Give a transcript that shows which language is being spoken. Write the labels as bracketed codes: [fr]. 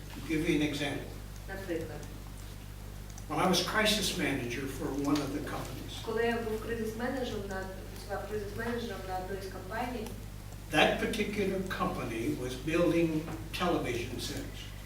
[en] I'll give you an example. [uk] Наприклад, [en] When I was crisis manager for one of the companies, [uk] коли я був кризис-менеджером на одній з компаній, [en] that particular company was building television sets.